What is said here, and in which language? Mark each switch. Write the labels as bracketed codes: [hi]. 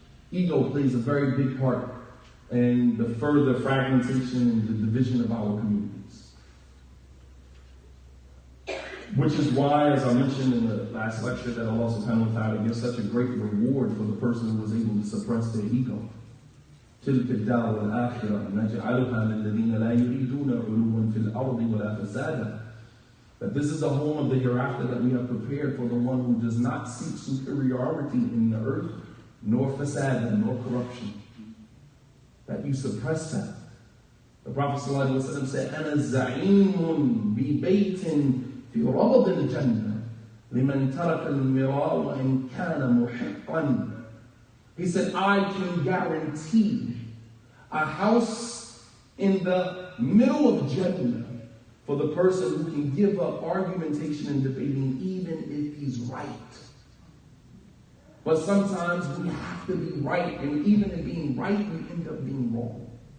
[en] Ego plays a very big part in the further fragmentation and the division of our communities. Which is why, as I mentioned in the last lecture, that Allah subhanahu wa ta'ala gives such a great reward for the person who was able to suppress their ego. [ar] تلك الدار الآخرة نجعلها للذين لا يريدون علوا في الأرض ولا فسادا. [en] That this is the home of the hereafter that we have prepared for the one who does not seek superiority in the earth, nor fasad, nor corruption. That you suppress that. The Prophet ﷺ said, [ar] أنا زعيم ببيت في ربض الجنة لمن ترك المراء وإن كان محقا. [en] He said, I can guarantee a house in the middle of Jannah for the person who can give up argumentation and debating even if he's right. But sometimes we have to be right, and even in being right, we end up being wrong.